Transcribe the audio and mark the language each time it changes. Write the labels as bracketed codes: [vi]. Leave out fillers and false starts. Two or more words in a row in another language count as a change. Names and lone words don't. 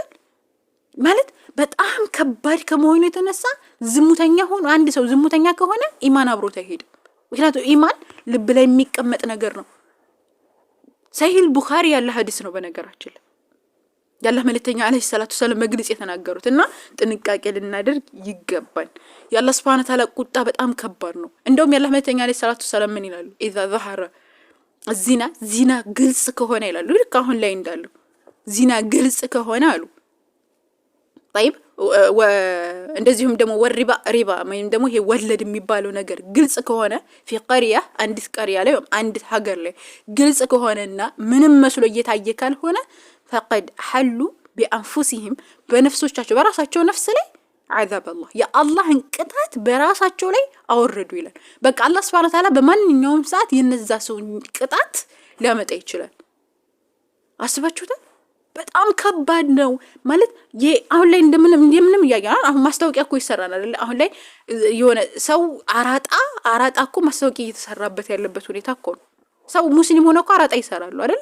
[am] ማለት በጣም ከባድ ከመሆኑ የተነሳ ዝሙተኛ ሆኖ አንድ ሰው ዝሙተኛ ከሆነ ኢማን አብሮት አይሄድም። ምክንያቱም ኢማን ልብ ላይ የሚቀመጥ ነገር ነው። ሰሂህ ቡኻሪ ያለ ሐዲስ ነው በነገራችን ላይ ያላህ መልእክተኛ [ar] عليه الصلاة السلام [am] መግለጽ የተናገሩት እና ጥንቃቄ ልናደርግ ይገባል። ያላህ [ar] سبحانه وتعالى [am] ቁጣ በጣም ከባድ ነው። እንደውም ያላህ መልእክተኛ [ar] عليه الصلاة السلام [am] ምን ይላሉ? [ar] إذا ظهر [am] ዚና ግልጽ ከሆነ ይላሉ። ልክ አሁን ላይ እንዳለው ዚና ግልጽ ከሆነ አሉ طيب እንደዚሁም ደግሞ ሪባ ወይም ደግሞ ይሄ ወለድ የሚባለው ነገር ግልጽ ከሆነ [ar] في قريه [am] አንዲት ቀሪያ ላይ አንዲት ሀገር ላይ ግልጽ ከሆነና ምንም መስሎ እየታየ ካልሆነ [ar] فقد حلوا بانفسهم [am] በነፍሶቻቸው በራሳቸው ነፍስ ላይ [ar] عذاب الله يا الله [am] እንቅጣት በራሳቸው ላይ አወረዱ ይላል። በቃ አላህ [ar] سبحانه وتعالى [am] በማንኛውም ሰዓት የነዛ ሰው እንቅጣት ሊያመጣ ይችላል። አስባችሁታል? በጣም ከባድ ነው ማለት አሁን ላይ እንደምንም ያያና አሁን ማስታወቂያ እኮ ይሰራል አይደል? አሁን ላይ የሆነ ሰው አራጣ እኮ ማስታወቂያ እየተሰራበት ያለበት ሁኔታ እኮ ነው። ሰው ሙስሊም ሆነ እኮ አራጣ ይሰራሉ አይደል?